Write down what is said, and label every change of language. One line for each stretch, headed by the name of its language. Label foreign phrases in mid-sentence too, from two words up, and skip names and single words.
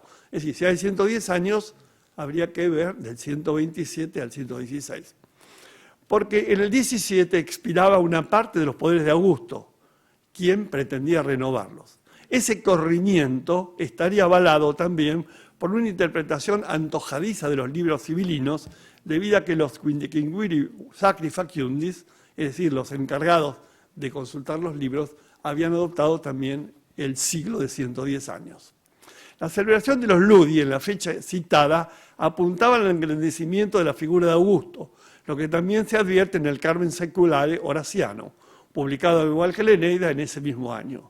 Spanish: Es decir, si hay 110 años, habría que ver del 127 al 116. Porque en el 17 expiraba una parte de los poderes de Augusto, quien pretendía renovarlos. Ese corrimiento estaría avalado también por una interpretación antojadiza de los libros civilinos, debido a que los
Latin: quindecimviri sacri faciundis,
Spanish: es decir, los encargados de consultar los libros, habían adoptado también el siglo de 110 años. La celebración de los Ludi en la fecha citada apuntaba al engrandecimiento de la figura de Augusto, lo que también se advierte en el Carmen Seculare Horaciano, publicado al igual que la Eneida en ese mismo año.